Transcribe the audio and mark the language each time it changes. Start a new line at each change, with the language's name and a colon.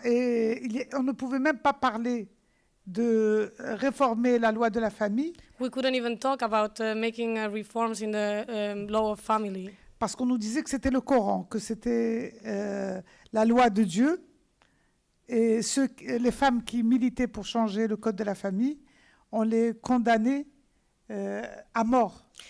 French: Et on ne pouvait même pas parler de réformer la loi de la famille
English: We couldn't even talk about making reforms in the law of family.
French: parce qu'on nous disait que c'était le Coran, que c'était la loi de Dieu. Et les femmes qui militaient pour changer le code de la famille, on les condamnait à mort.